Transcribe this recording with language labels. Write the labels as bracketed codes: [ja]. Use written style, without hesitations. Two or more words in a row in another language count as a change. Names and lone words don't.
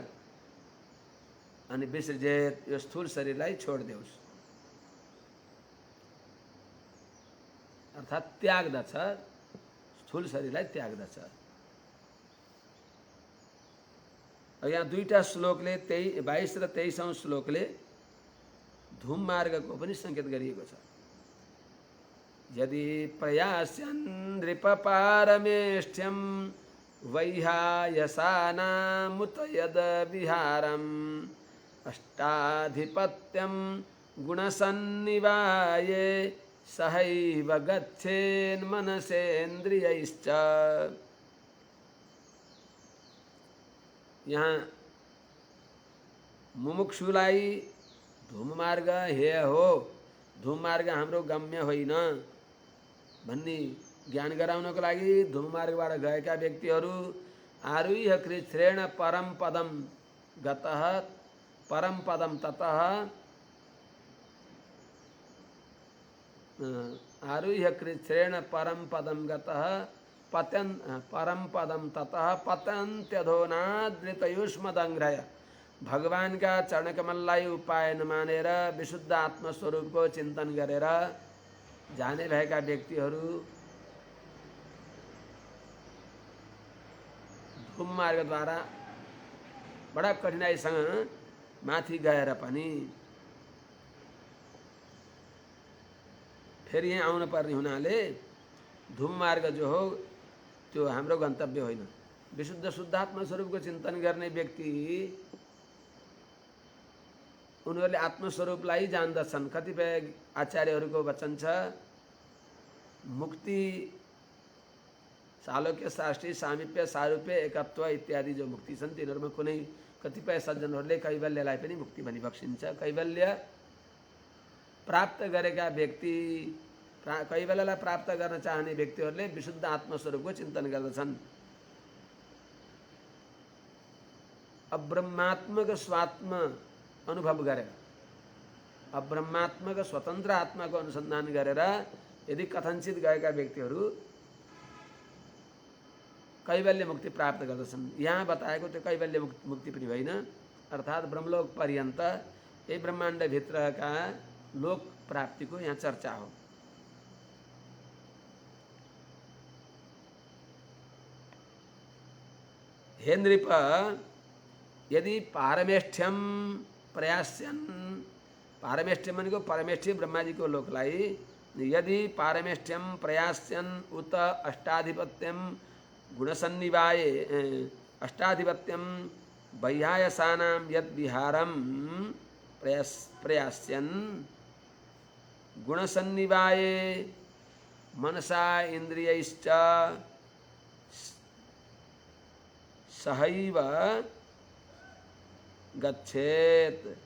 [ne] अनि विसर्जित यो स्थूल शरीरलाई छोडिदेऊस्, अर्थात् त्याग्दछ, स्थूल शरीरलाई त्याग्दछ। यहाँ 2टा श्लोकले 22 र 23औं श्लोकले धूम मार्गको पनि संकेत गरिएको छ। [sa] यदि प्रयास्यन् नृपपारमेष्ठ्यं वैहायसानामुत यद विहारम् अष्टाधिपत्यं गुणसन्निवाये सहैव गच्छेन्मनसेन्द्रियैश्च। [ne] यहाँ मुमुक्षुलाई धूममार्ग हे हो, धूममार्ग हाम्रो गम्य होइन भन्ने ज्ञान गराउनको लागि धूममार्गबाट गएका व्यक्तिहरू [sa] आरुह्य कृच्छ्रेण परम पदम गतः, परम पदम ततः, आरुह्य कृच्छ्रेण परम पदम गतः परम पदम ततः पतन्त्यधोनादृतयुष्मदङ्घ्रय। [ne] भगवान का चरणकमललाई उपाय नमानेर विशुद्ध आत्मस्वरूपको चिन्तन गरेर जाने भएका व्यक्तिहरू धूम मार्गद्वारा बडा कठिनाइसँग माथि गएर पनि फेरि यहाँ आउनु पर्ने हुनाले धूम मार्ग जो हो त्यो हाम्रो गन्तव्य होइन, विशुद्ध शुद्धात्मा स्वरूपको चिन्तन गर्ने व्यक्ति उनीहरूले आत्मस्वरूपलाई जान्दछन्। कतिपय आचार्यहरूको वचन छ, मुक्ति सालोक्य, साष्टी, सामिप्य, सारूप्य, एकत्व इत्यादि जो मुक्ति छन् तिनीहरूमा कुनै कतिपय सज्जनहरूले कैवल्यलाई पनि मुक्ति भनी बक्सिन्छ। कैवल्य प्राप्त गरेका व्यक्ति, कैवल्यलाई प्राप्त गर्न चाहने व्यक्तिहरूले विशुद्ध आत्मस्वरूपको चिन्तन गर्दछन्। अब्रह्मात्मक स्वात्म अनुभव गरेर, अब्रह्मात्मक स्वतन्त्र आत्माको अनुसन्धान गरेर यदि कथनचित गएका व्यक्तिहरू कैवल्य मुक्ति प्राप्त गर्दछन्। यहाँ बताएको त्यो कैवल्य मुक्ति पनि होइन, अर्थात् ब्रह्मलोक पर्यन्त यही ब्रह्माण्डभित्रका लोक प्राप्तिको यहाँ चर्चा हो। [sa] हे नृप, यदि पारमेष्ठ्यम प्रयास्यन्, पारमेष्ठ्यम [ne] भनेको परमेष्ठी ब्रह्माजीको लोकलाई, [sa] यदि पारमेष्ठ्यम प्रयास्यन् उत अष्टाधिपत्यम गुणसन्निवाय अष्टाधिपत्यम वैहायसानां यद् विहारं प्रयास्यन् गुणसन्निवाय मनसा इन्द्रियैश्च सहैव गच्छेत्।